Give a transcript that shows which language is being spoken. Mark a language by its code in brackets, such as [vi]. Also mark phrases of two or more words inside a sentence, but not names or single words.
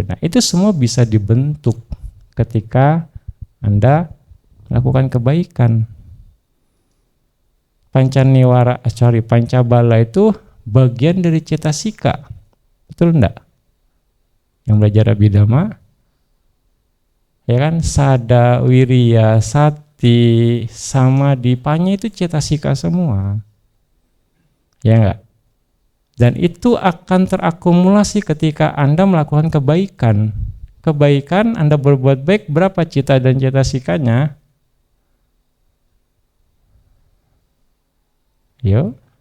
[id] Nah, itu semua bisa dibentuk ketika Anda melakukan kebaikan. Pancabala itu bagian dari cetasika. Betul enggak? Yang belajar Abhidhamma, ya kan, [pi] sada, wirya, sati, samadhi, panya [id] itu cetasika semua. Ya enggak? Dan itu akan terakumulasi ketika Anda melakukan kebaikan. Kebaikan Anda berbuat baik, berapa cita dan cetasikanya? Yo.